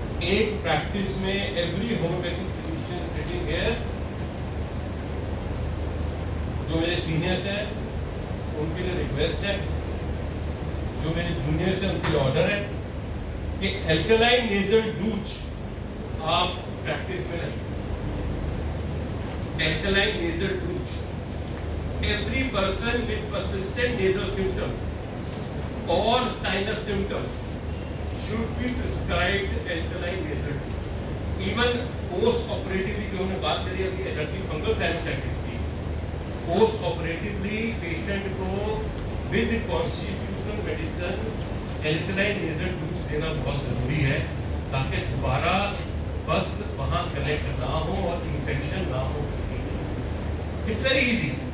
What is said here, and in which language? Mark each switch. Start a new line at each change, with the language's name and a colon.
Hindi: एक प्रैक्टिस में
English: every homeopathic physician sitting here,
Hindi: जो मेरे सीनियर्स हैं उनके लिए रिक्वेस्ट है, जो मेरे जूनियर्स हैं उनके लिए ऑर्डर है कि एल्कलाइन नेजल डूच आप प्रैक्टिस में रखें.
English: Alkaline nasal douche, every person with persistent nasal symptoms or sinus symptoms should be prescribed alkaline nasal douche. Even post operatively,
Hindi: जो हमने बात करी अभी एलर्जिक फंगल साइनसाइटिस की, पोस्ट ऑपरेटिवली पेशेंट को with constitutional medicine alkaline nasal डूच देना बहुत जरूरी है ताकि दोबारा बस वहाँ कनेक्ट ना हो और इन्फेक्शन ना हो.
English: It's very easy.